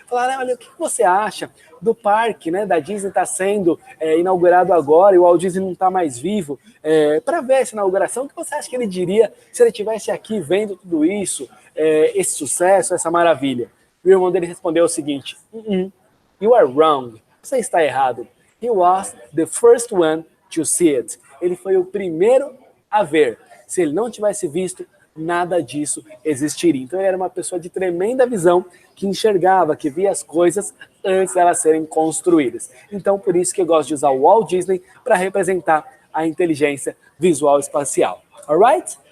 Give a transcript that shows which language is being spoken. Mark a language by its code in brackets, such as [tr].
[pt] Falaram, olha, o que você acha do parque, né, da Disney está sendo inaugurado agora e o Walt Disney não está mais vivo? Para ver essa inauguração, o que você acha que ele diria se ele estivesse aqui vendo tudo isso, esse sucesso, essa maravilha? O irmão dele respondeu o seguinte: [en] You are wrong. [pt] Você está errado. [en] He was the first one to see it. [pt] Ele foi o primeiro a ver. Se ele não tivesse visto, nada disso existiria. Então ele era uma pessoa de tremenda visão, que enxergava, que via as coisas antes de elas serem construídas. Então por isso que eu gosto de usar o Walt Disney para representar a inteligência visual espacial. Alright?